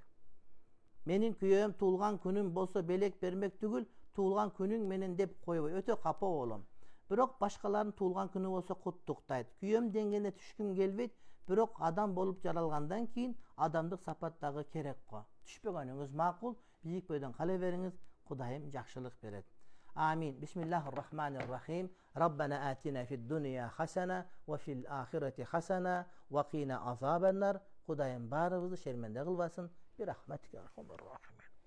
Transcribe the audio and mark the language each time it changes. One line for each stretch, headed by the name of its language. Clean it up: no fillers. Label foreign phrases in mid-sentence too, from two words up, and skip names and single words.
Kyrgyz: Менин күйөөм туулган күнүм болсо белек бермек түгүл, туулган күнүң менен деп койбой, өтө капа болом. Бирок башкалардын туулган күнү болсо куттуктайт. Күйөөм деңгээлине түшкүм келбейт, бирок адам болуп жаралгандан кийин адамдык сапат дагы керек го. Түшпөгөнүңүз макул, бийик бойдон кала бериңиз, Кудайым жакшылык берет. Амин.
Arabic: Бисмиллахир-рахманир-рахим. ربنا آتنا في الدنيا حسنة وفي الآخرة حسنة وقنا عذاب النار.
Kyrgyz: Кудайым баарыбызды шерменде кылбасын.
Arabic: برحمتك الرحمن الرحيم.